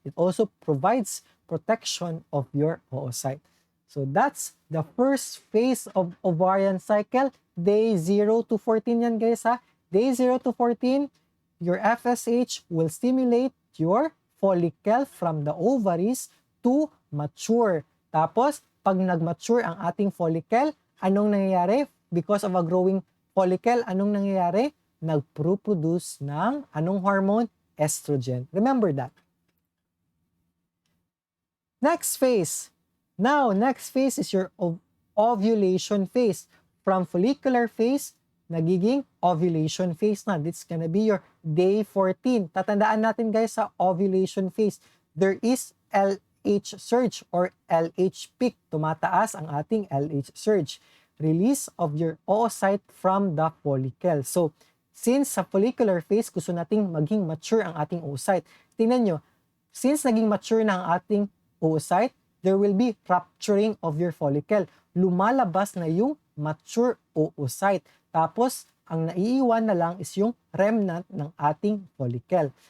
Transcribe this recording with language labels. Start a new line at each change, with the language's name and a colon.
English: It also provides protection of your oocyte. So, that's the first phase of ovarian cycle. Day 0 to 14 yan, guys, ha? Day 0 to 14, your FSH will stimulate your follicle from the ovaries to mature.
Filipino: Tapos, pag nag-mature ang ating follicle, anong nangyayari?
English: Because of a growing follicle,
Filipino: anong nangyayari? Nag-produce ng anong hormone?
English: Estrogen. Remember that. Next phase. Now, next phase is your ovulation phase. From follicular phase,
Filipino: nagiging ovulation phase na.
English: This is gonna be your day 14.
Filipino: Tatandaan natin, guys, sa ovulation phase,
English: there is LH surge or LH peak.
Filipino: Tumataas ang ating LH surge.
English: Release of your oocyte from the follicle.
Filipino: So, since sa follicular phase, gusto nating maging mature ang ating oocyte. Tingnan nyo, since naging mature na ang ating oocyte,
English: there will be rupturing of your follicle.
Filipino: Lumalabas na yung mature oocyte. Tapos, ang naiiwan na lang is yung remnant ng ating follicle.